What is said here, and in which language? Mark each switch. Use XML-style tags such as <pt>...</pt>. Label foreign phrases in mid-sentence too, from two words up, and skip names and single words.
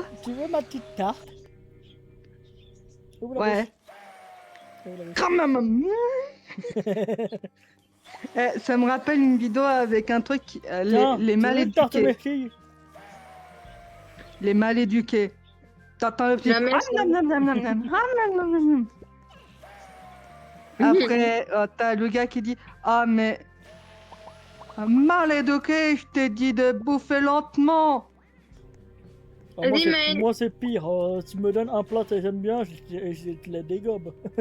<fr>Tu veux ma petite tarte? Ouvre la Ouais. bouche. Ouvre la bouche. Quand même. Ça me rappelle une vidéo avec un truc, Tiens, les tu mal veux une tarte éduqués. Berky? Les mal éduqués. T'entends le petit... Non, merci. Ah, nam, nam, nam, nam, nam. Ah, nam, nam, nam, nam. Après, t'as le gars qui dit « Ah, mais... mal éduqué, je t'ai dit de bouffer lentement !» Ah, moi, Vas-y, c'est- Maël. moi, c'est pire. Tu me donnes un plat que j'aime bien, je te la dégobe.</fr>